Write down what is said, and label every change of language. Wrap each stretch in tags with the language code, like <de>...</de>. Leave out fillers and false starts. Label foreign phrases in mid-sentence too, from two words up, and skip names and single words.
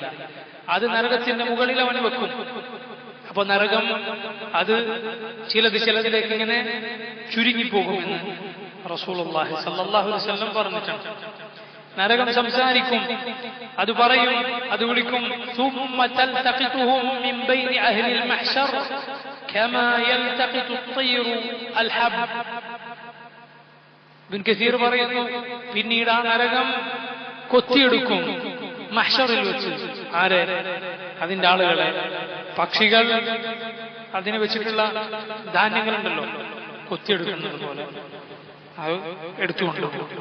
<ml>അത് നരകത്തിന്റെ മുകളിൽ അവൻ വെക്കും. അപ്പൊ നരകം അത് ചിലതിലേക്ക് ഇങ്ങനെ ചുരുങ്ങിപ്പോകുമെന്ന്</ml> <ar>رسول الله صلى الله عليه وسلم</ar> <ml>പറഞ്ഞിട്ടുണ്ട്. നരകം സംസാരിക്കും, അത് പറയും, അത് വിളിക്കും.</ml> <ar>ثم تلتقطهم من بين أهل المحشر كما يلتقط الطير الحب.</ar> <ml>ഇബ്നു കസീർ പറയുന്നു, പിന്നീട് ആ നരകം കൊത്തിയെടുക്കും മഹ്ശറിൽ വെച്ച്. ആരെ? അതിന്റെ ആളുകളെ. പക്ഷികൾ അതിനെ വെച്ചിട്ടുള്ള ധാന്യങ്ങളുണ്ടല്ലോ, കൊത്തിയെടുക്കുന്നത് പോലെ അത് എടുത്തുകൊണ്ടുപോകും.</ml>